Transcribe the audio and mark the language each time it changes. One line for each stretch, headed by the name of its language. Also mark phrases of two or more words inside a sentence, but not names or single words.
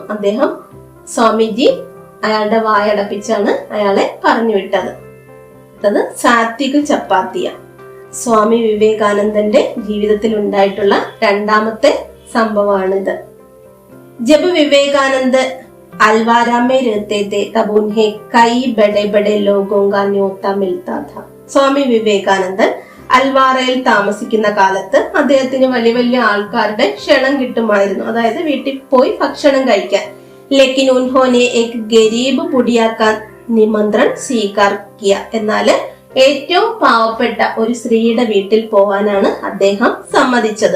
Malayalam: സ്വാമിജി അയാളുടെ വായടപ്പിച്ചാണ് അയാളെ പറഞ്ഞു വിട്ടത്. അത് സാത്വിക് ചപ്പാത്തിയ. സ്വാമി വിവേകാനന്ദന്റെ ജീവിതത്തിൽ ഉണ്ടായിട്ടുള്ള രണ്ടാമത്തെ സംഭവമാണിത്.
Hindi: ജബ് വിവേകാനന്ദ अलवारा में रहते थे तब उन्हें कई बड़े बड़े लोगों का न्योता मिलता था.
Malayalam: സ്വാമി വിവേകാനന്ദൻ അൽവാറയിൽ താമസിക്കുന്ന കാലത്ത് അദ്ദേഹത്തിന് വലിയ വലിയ ആൾക്കാരുടെ ക്ഷണം കിട്ടുമായിരുന്നു, അതായത് വീട്ടിൽ പോയി ഭക്ഷണം കഴിക്കാൻ.
Hindi: लेकिन उन्होंने एक गरीब बुढ़िया का निमंत्रण स्वीकार किया.
Malayalam: എന്നാല് ഏറ്റവും പാവപ്പെട്ട ഒരു സ്ത്രീയുടെ വീട്ടിൽ പോവാനാണ് അദ്ദേഹം സമ്മതിച്ചത്.